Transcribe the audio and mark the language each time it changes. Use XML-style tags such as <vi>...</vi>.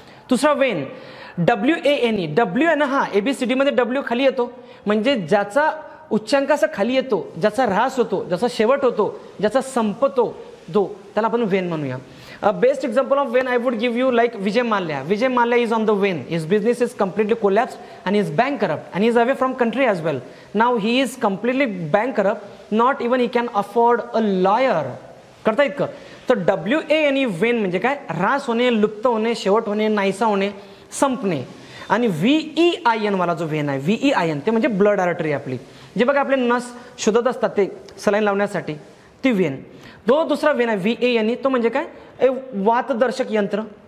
<mr>दुसरा Wien, WANE. W आहे ना, हा ABCD मध्ये W खाली येतो, म्हणजे ज्याचा उच्चांक असा खाली येतो, ज्याचा ऱ्हास होतो, ज्याचा शेवट होतो, ज्याचा संपतो जो, त्याला आपण वेन म्हणूया.</mr> <en>Best example of wane I would give you like Vijay Mallya is on the wane. His business is completely collapsed and he is bankrupt and he is away from country as well. Now he is completely bankrupt. Not even he can afford a lawyer.</en> <mr>करता येत का? तर WANE Wien म्हणजे काय, ऱ्हास होणे, लुप्त होणे, शेवट होणे, नाहीसा होणे, संपणे. आणि VEIN वाला जो वेन आहे, VEIN ते म्हणजे ब्लड आर्टरी आपली, जे बघा आपले नस शोधत असतात ते सलाईन लावण्यासाठी, ती वेन. दुसरा वेन आहे VANE, तो म्हणजे काय, वातदर्शक यंत्र.</mr>